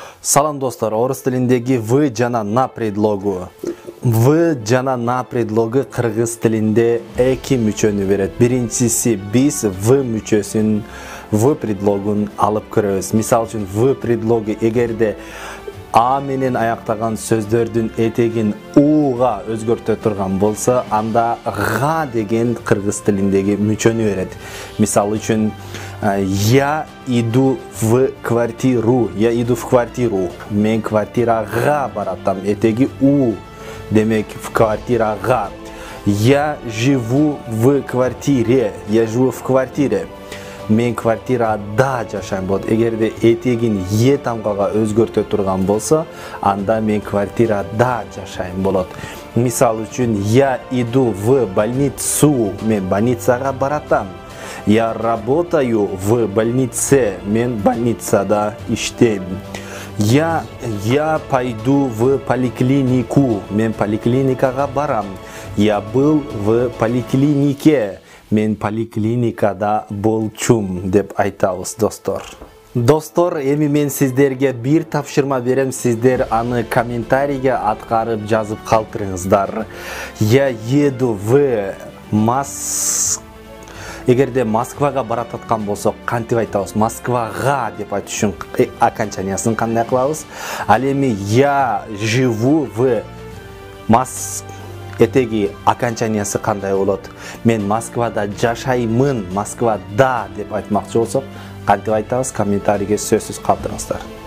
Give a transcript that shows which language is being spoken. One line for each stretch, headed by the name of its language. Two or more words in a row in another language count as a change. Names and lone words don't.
Kyrgyz: Салам достар, орыс тилиндеги в жана на предлогу. В жана на предлогу кыргыз тилинде эки мүчөнү берет. Биринчиси биз в мүчөсүн в предлогун алып көрөбүз. Мисал үчүн в предлогу эгерде а менен аяктаган сөздөрдүн этегин уга өзгөртө турган болсо, анда га деген кыргыз тилиндеги мүчөнү берет. Мисал үчүн
Russian: я иду в квартиру, я иду в квартиру,
Kyrgyz: мен квартирага баратам, этеги у, демек в квартирага.
Russian: Я живу в квартире, я живу в квартире,
Kyrgyz: мен квартирада жашайм болот. Эгерде этегин е тамгага өзгөртө турган болсо, анда мен квартирада жашайм болот. Мисал үчүн
Russian: я иду в больницу,
Kyrgyz: мен больницага баратам.
Russian: Я работаю в больнице,
Kyrgyz: мен больницада иштейм.
Russian: Я пойду в поликлинику,
Kyrgyz: мен поликлиникага барам.
Russian: Я был в поликлинике,
Kyrgyz: мен поликлиникада болчумун деп айтабыз, достор. Достор, эми мен сиздерге бир тапшырма берем, сиздер аны комментарийге аткарып жазып калтырыңыздар.
Russian: Я еду в
Kyrgyz: Эгерде Москвага барататкан болсок, кантип айтабыз? Москвага деп айтыш үчүн окончаниясын кандай кылабыз? Ал эми
Russian: я живу в
Kyrgyz: этеги окончаниясы кандай болот? Мен Москвада жашаймын, Москвада деп айтмакчы болсок, кантип айтабыз? Комментарийге сөзсүз калтырыңыздар.